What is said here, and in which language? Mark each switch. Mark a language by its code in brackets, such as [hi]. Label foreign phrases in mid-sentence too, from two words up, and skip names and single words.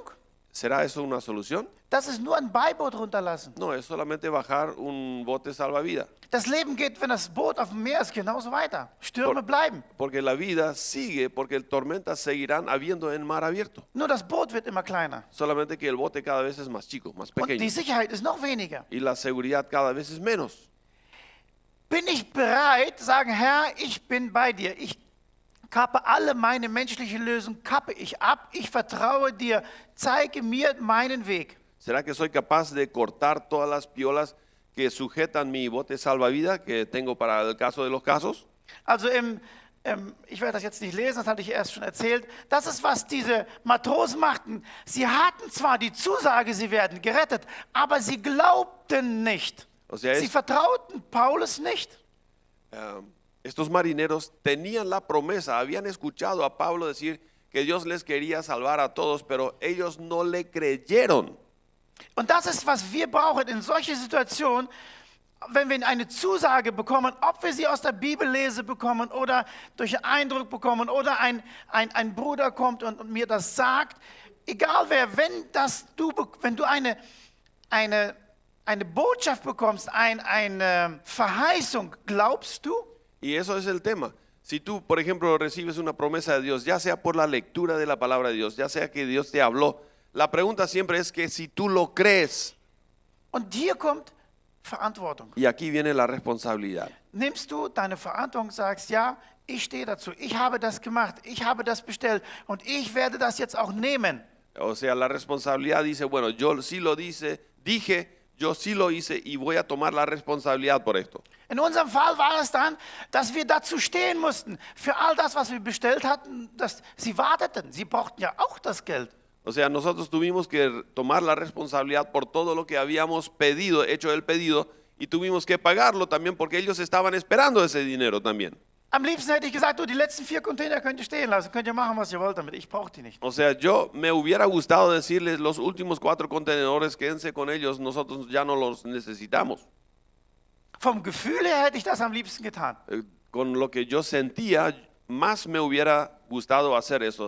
[es] ¿Será eso una solución? [de] Das ist nur ein Beiboot runterlassen. [es] No, es solamente bajar un bote salvavidas. [de] Das Leben geht, wenn das Boot auf dem Meer ist, genauso weiter. Stürme bleiben. [es] Porque la vida sigue, porque tormentas seguirán habiendo en mar abierto. [de] Nur das Boot wird immer kleiner. [es] Solamente que el bote cada vez es más chico, más Und pequeño. [de] die Sicherheit ist noch weniger. [es] Y la seguridad cada vez es menos. [de] Bin ich bereit, sagen, Herr, ich bin bei dir. Ich kappe alle meine menschliche Lösung, kappe ich ab. Ich vertraue dir. Zeige mir meinen Weg. [es] ¿Será que soy capaz de cortar todas las piolas que sujetan mi bote salvavidas que tengo para el caso de los casos? [de] Also ich werde das jetzt nicht lesen, das hatte ich erst schon erzählt. Das ist, was diese Matrosen machten. Sie hatten zwar die Zusage, sie werden gerettet, aber sie glaubten nicht. [es] O sea, [de] Sie vertrauten Paulus nicht. [es] Estos marineros tenían la promesa, habían escuchado a Pablo decir que Dios les quería salvar a todos, pero ellos no le creyeron. [de] Und das ist, was wir brauchen in solchen Situationen, wenn wir eine Zusage bekommen, ob wir sie aus der Bibellese bekommen oder durch einen Eindruck bekommen oder ein Bruder kommt und mir das sagt. Egal wer, wenn du eine Botschaft bekommst, eine Verheißung, glaubst du? [es] Y eso es el tema. Si tú, por ejemplo, recibes una promesa de Dios, ya sea por la lectura de la palabra de Dios, ya sea que Dios te habló, la pregunta siempre es que si tú lo crees. [de] Und hier kommt Verantwortung. [es] Y aquí viene la responsabilidad. [de] Nimmst du deine Verantwortung, sagst, ja, ich stehe dazu, ich habe das gemacht, ich habe das bestellt und ich werde das jetzt auch nehmen. [es] O sea, la responsabilidad dice, bueno, yo sí lo dije, yo sí lo hice y voy a tomar la responsabilidad por esto. [de] In unserem Fall war es dann, dass wir dazu stehen mussten, für all das, was wir bestellt hatten, dass sie warteten, sie brauchten ja auch das Geld. [es] O sea, nosotros tuvimos que tomar la responsabilidad por todo lo que habíamos pedido, hecho el pedido, y tuvimos que pagarlo también porque ellos estaban esperando ese dinero también. [de] Am liebsten hätte ich gesagt, du, die letzten 4 Container könnt ihr stehen lassen, könnt ihr machen, was ihr wollt damit, ich brauche die nicht. [es] O sea, yo me hubiera gustado decirles, los últimos 4 contenedores, quédense con ellos, nosotros ya no los necesitamos. [de] Vom Gefühl her hätte ich das am liebsten getan. [es] Con lo que yo sentía, más me hubiera gustado hacer eso.